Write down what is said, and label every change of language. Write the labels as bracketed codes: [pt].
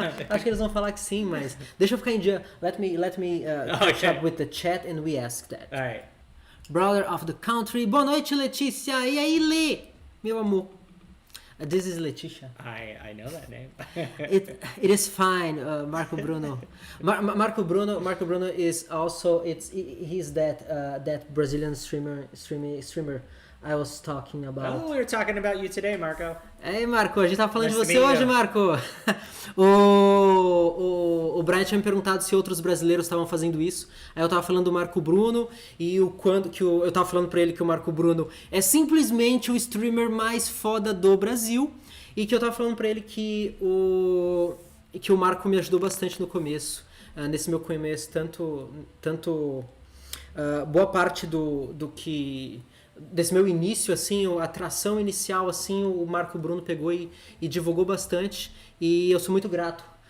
[pt] Acho que eles vão falar que sim, mas deixa eu ficar em dia. [en] Let me catch up with the chat and we ask that. All right. Brother of the country. [pt] Boa noite, Letícia. E aí, Lê? Meu amor. [en] This is Letícia. I know that name. It is fine, Marco Bruno. Marco Bruno is also he's that Brazilian streamer I was talking about. Oh, we were talking about you today, Marco. [pt] Ei, Marco, a gente tava falando de você hoje, Marco. O Bryan tinha me perguntado se outros brasileiros estavam fazendo isso. Aí eu tava falando do Marco Bruno e eu tava falando pra ele que o Marco Bruno é simplesmente o streamer mais foda do Brasil e que eu tava falando pra ele que o Marco me ajudou bastante no começo, nesse meu começo, tanto boa parte do que desse meu início, assim, a atração inicial, assim, o Marco Bruno pegou e divulgou bastante e eu sou muito grato.